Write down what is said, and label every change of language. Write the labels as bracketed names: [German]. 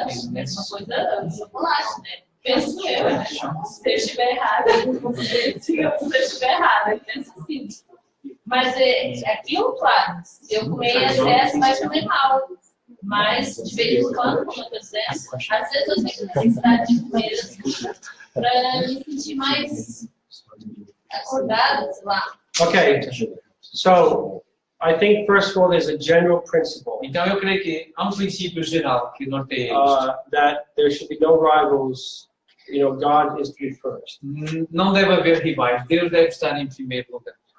[Portuguese] Mesma coisa do chocolate, né? Penso eu, né? Se eu estiver errada, se eu estiver errada, penso assim. Mas aquilo, claro, se eu comer em excesso vai fazer mal. Mas, de vez em quando, como eu estou dizendo, às vezes eu tenho necessidade de comer assim, para me sentir mais acordada, sei lá. [English] Okay, so I think first of all there's a general principle [Portuguese] Então eu creio que há um princípio geral que norteia [English] that there should be no rivals. You know, God is to be first. [Portuguese] isto. Não deve haver rivais, Deus deve estar em primeiro lugar.